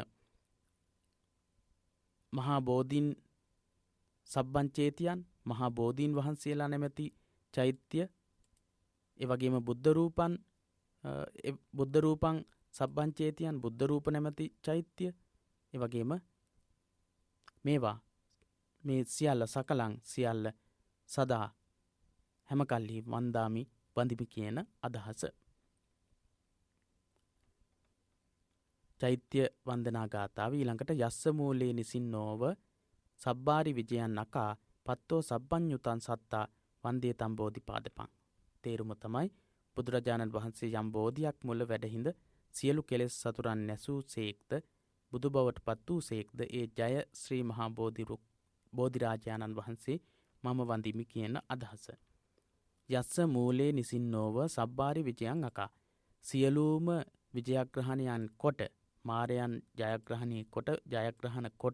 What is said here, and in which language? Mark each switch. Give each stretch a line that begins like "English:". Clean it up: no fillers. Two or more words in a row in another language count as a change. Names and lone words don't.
Pali: මහා බෝධීන් සබ්බංචේතියන්
Sinhala: මහා බෝධීන් වහන්සේලා නැමැති චෛත්‍ය, ඒ වගේම
Pali: බුද්ධ රූපං සබ්බංචේතියන්
Sinhala: බුද්ධ රූප නැමැති චෛත්‍ය, ඒ වගේම මේවා මේ සියල්ල සකලං සියල්ල සදා හැම කල්හි වන්දාමි වඳිමි කියන අදහස. චෛත්‍ය වන්දනා ගාථාව ඊළඟට
Pali: යස්ස මූලේ නිසින්නෝව සබ්බාරි විජයන් අකා පත්තෝ සබ්බඤ්ඤුතං සත්තා වන්දේ තම් බෝධිපාදපං.
Sinhala: තේරුම තමයි බුදුරජාණන් වහන්සේ යම් බෝධියක් මුල වැඩහිඳ සියලු කෙලෙස් සතුරන් නැසූ සේක්ද බුදු බවට පත් වූ සේක්ද ඒ ජය ශ්‍රී මහා බෝධිරාජාණන් වහන්සේ මම වඳිමි කියන අදහස.
Pali: යස්ස මූලේ නිසින්නෝව සබ්බාරි විජයන් අකා
Sinhala: සියලුම විජයග්‍රහණයන් කොට මාරයන් ජයග්‍රහණ කොට